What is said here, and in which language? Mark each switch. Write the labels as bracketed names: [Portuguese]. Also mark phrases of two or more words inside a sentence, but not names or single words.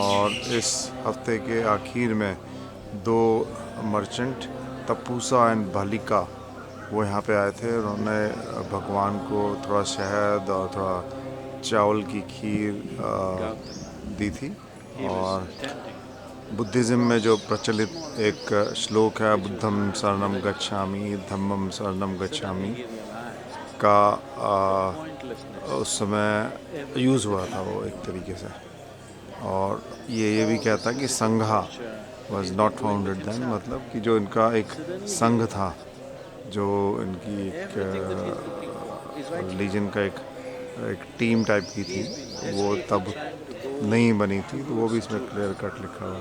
[Hindi] और इस हफ्ते के आखिर में 2 मर्चेंट तपूसा एंड भालिका वो यहाँ पे आए थे। उन्होंने भगवान को थोड़ा शहद और थोड़ा चावल की खीर दी थी। और बुद्धिज़्म में जो प्रचलित एक श्लोक है, [Pali] बुद्धम शरणम गच्छामि धम्मम शरणम गच्छामि [Hindi] का उस समय यूज़ हुआ था वो एक तरीके से। और ये भी कहता है कि संघा [English] was not founded then, [Hindi] मतलब कि जो इनका एक संघ था, जो इनकी एक रिलीजन का एक एक [English] team type [Hindi] की थी, वो तब नहीं बनी थी, तो वो भी इसमें [English] clear cut [Hindi] लिखा हुआ।